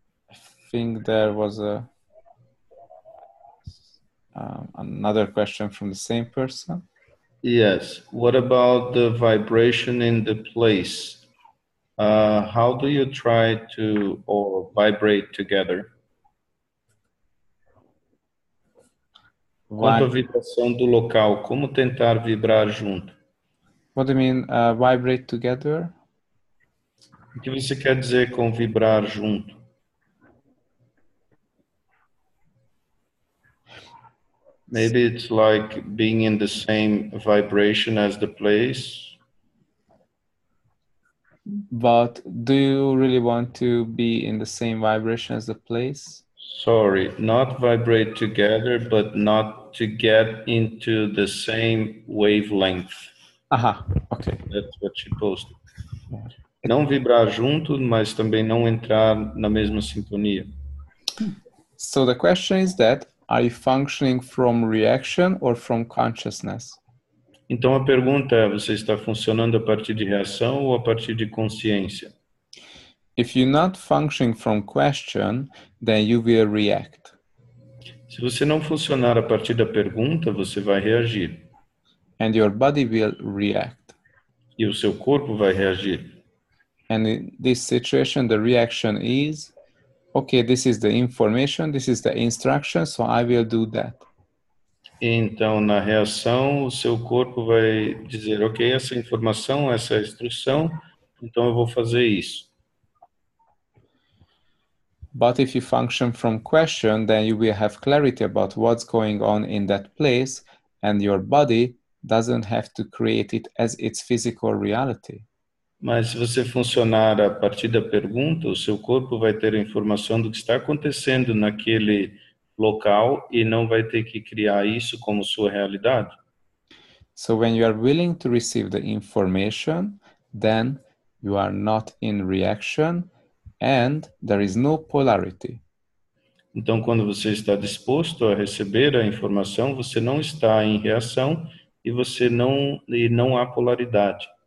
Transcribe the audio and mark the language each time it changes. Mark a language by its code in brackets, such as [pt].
[en] I think there was another question from the same person. Yes. What about the vibration in the place? How do you try to or vibrate together? [pt] Quanto à vibração do local, como tentar vibrar junto? [en] What do you mean, vibrate together? [pt] O que você quer dizer com vibrar junto? [en] Maybe it's like being in the same vibration as the place. But do you really want to be in the same vibration as the place? Sorry, not vibrate together, but not to get into the same wavelength. Aha, okay. That's what she posted. [pt] Não vibrar junto, mas também não entrar na mesma sintonia. [en] So the question is that, are you functioning from reaction or from consciousness? [pt] Então a pergunta é, você está funcionando a partir de reação ou a partir de consciência? [en] If you're not functioning from question, then you will react. [pt] Se você não funcionar a partir da pergunta, você vai reagir. [en] And your body will react. [pt] E o seu corpo vai reagir. [en] And in this situation, the reaction is, okay, this is the information, this is the instruction, so I will do that. [pt] Então, na reação, o seu corpo vai dizer, ok, essa informação, essa instrução, então eu vou fazer isso. [en] But if you function from question, then you will have clarity about what's going on in that place, and your body doesn't have to create it as its physical reality. [pt] Mas se você funcionar a partir da pergunta, o seu corpo vai ter a informação do que está acontecendo naquele local e não vai ter que criar isso como sua realidade. [en] So when you are willing to receive the information, then you are not in reaction and there is no polarity. [pt] Então, quando você está disposto a receber a informação, você não está em reação e e não há polaridade.